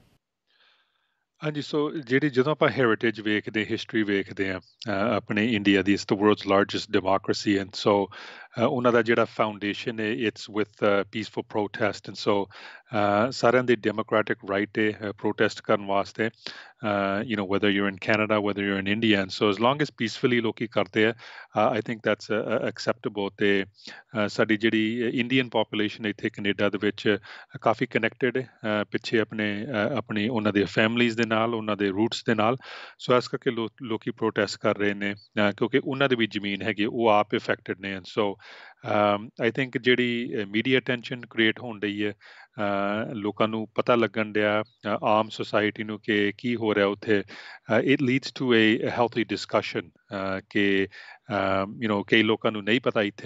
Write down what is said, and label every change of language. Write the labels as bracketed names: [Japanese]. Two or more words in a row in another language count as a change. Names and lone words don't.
[Punjabi] ਹਾਂਜੀ, ਸੋ ਜਿਹੜੀ ਜਦੋਂ ਆਪਾਂ ਹੈਰੀਟੇਜ ਵੇਖਦੇ, ਹਿਸਟਰੀ ਵੇਖਦੇ ਆ ਆਪਣੇ ਇੰਡੀਆ ਦੀ, [English] it's the world's largest democracy. and so [Punjabi] ਉਹਨਾਂ ਦਾ ਜਿਹੜਾ ਫਾਊਂਡੇਸ਼ਨ ਹੈ [English] it's with peaceful protest. and so [Punjabi] ਸਾਰਿਆਂ ਦੀ [English] democratic right [Punjabi] ਹੈ ਪ੍ਰੋਟੈਸਟ ਕਰਨ ਵਾਸਤੇ, [English] whether you're in Canada, whether you're in India. And so as long as peacefully [Punjabi] ਲੋਕੀ ਕਰਦੇ ਆ, [English] I think that's acceptable। [Punjabi] ਤੇ ਸਾਡੀ ਜਿਹੜੀ [English] Indian population [Punjabi] ਇੱਥੇ ਕੈਨੇਡਾ ਦੇ ਵਿੱਚ ਕਾਫੀ ਕਨੈਕਟਡ ਹੈ ਪਿੱਛੇ ਆਪਣੀ ਉਹਨਾਂ ਦੇ ਫੈਮਲੀਜ਼ ਦੇ ਨਾਲ, ਉਹਨਾਂ ਦੇ ਰੂਟਸ ਦੇ ਨਾਲ। ਸੋ ਇਸ ਕਰਕੇ ਲੋਕੀ ਪ੍ਰੋਟੈਸਟ ਕਰ ਰਹੇ ਨੇ ਕਿਉਂਕਿ ਉਹਨਾਂ ਦੀ ਵੀ ਜ਼ਮੀਨ ਹੈਗੀ, ਉਹ ਆਪ ਇਫੈਕਟਡ ਨੇ। [English] and so I think [Punjabi] ਜਿਹੜੀ [English] media attention create [Punjabi] ਹੋਣ ਡਈ ਹੈ, ਲੋਕਾਂ ਨੂੰ ਪਤਾ ਲੱਗਣ ਡਿਆ, ਆਮ ਸੁਸਾਇਟੀ ਨੂੰ ਕਿ ਕੀ ਹੋ ਰਿਹਾ ਉੱਥੇ, [English] it leads to a healthy discussion [Punjabi] ਕਿ ਕਈ ਲੋਕਾਂ ਨੂੰ ਨਹੀਂ ਪਤਾ ਇੱਥੇ।